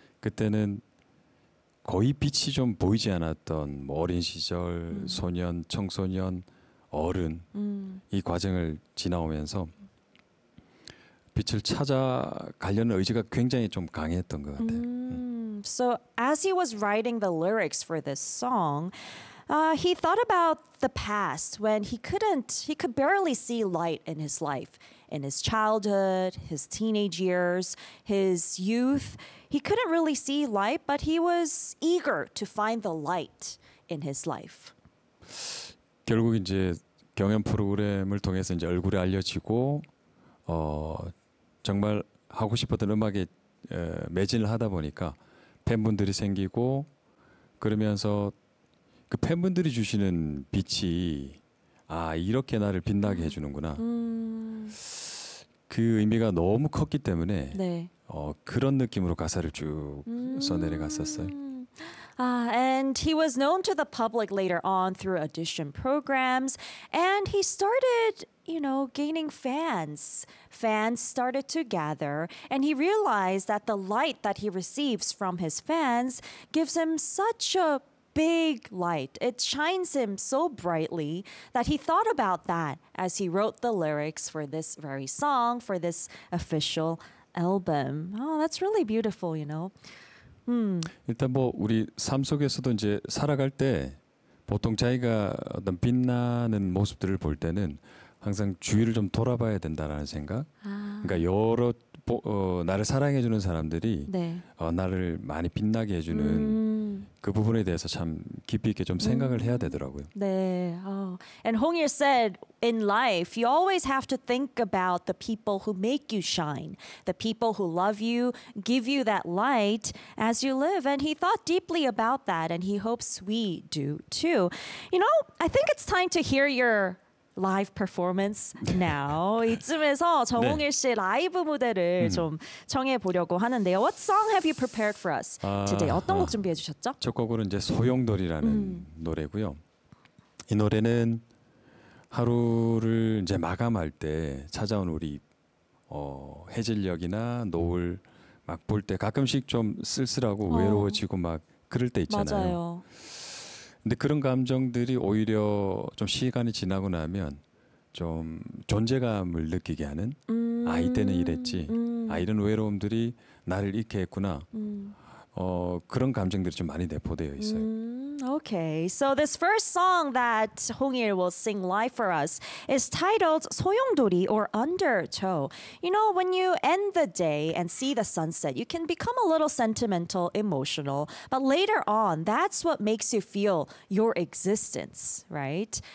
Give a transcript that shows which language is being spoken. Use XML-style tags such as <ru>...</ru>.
<ko>그때는 거의 빛이 좀 보이지 않았던 뭐 어린 시절, 소년, 청소년, 어른 이 과정을 지나오면서 빛을 찾아가려는 의지가 굉장히 좀 강했던 것 같아요.</ko> <en>So as he was writing the lyrics for this song, he thought about the past when he could barely see light in his life. In his childhood, his teenage years, his youth, he couldn't really see light, but he was eager to find the light in his life.</en> <ko>결국 이제 경연 프로그램을 통해서 이제 얼굴이 알려지고 정말 하고 싶었던 음악에 매진을 하다 보니까 팬분들이 생기고 그러면서 그 팬분들이 주시는 빛이 아 이렇게 나를 빛나게 해주는구나. 그 의미가 너무 컸기 때문에 네. 그런 느낌으로 가사를 쭉 써내려갔었어요.</ko> <en>And he was known to the public later on through audition programs, and he started, you know, gaining fans. Fans started to gather, and he realized that the light that he receives from his fans gives him such a big light. It shines him so brightly that he thought about that as he wrote the lyrics for this very song, for this official album. Oh, that's really beautiful, you know.</en> <ko>일단 뭐 우리 삶 속에서도 이제 살아갈 때 보통 자기가 어떤 빛나는 모습들을 볼 때는 항상 주위를 좀 돌아봐야 된다라는 생각. 아. 그러니까 여러 나를 사랑해 주는 사람들이 네. 나를 많이 빛나게 해 주는 그 부분에 대해서 참 깊이 있게 좀 생각을 해야 되더라고요. 네. Oh.</ko> <en>And Hongil said in life you always have to think about the people who make you shine, the people who love you, give you that light as you live, and he thought deeply about that and he hopes we do too. You know, I think it's time to hear your live performance now.</en> <ko>이쯤에서 정홍일 씨 라이브 무대를 좀 청해 보려고 하는데요.</ko> <en>What song have you prepared for us today?</en> <ko>어떤 곡 준비해 주셨죠? 첫 곡은 이제 소용돌이라는 노래고요. 이 노래는 하루를 이제 마감할 때 찾아온 우리 해질녘이나 노을 막 볼 때 가끔씩 좀 쓸쓸하고 외로워지고 막 그럴 때 있잖아요. 맞아요. 근데 그런 감정들이 오히려 좀 시간이 지나고 나면 좀 존재감을 느끼게 하는 아이 때는 이랬지 아 이런 외로움들이 나를 잃게 했구나 그런 감정들이 좀 많이 내포되어 있어요.</ko> <en>Okay, so this first song that Hongil will sing live for us is titled 소용돌이 or Undertow. You know, when you end the day and see the sunset, you can become a little sentimental, emotional, but later on, that's what makes you feel your existence, right?</en>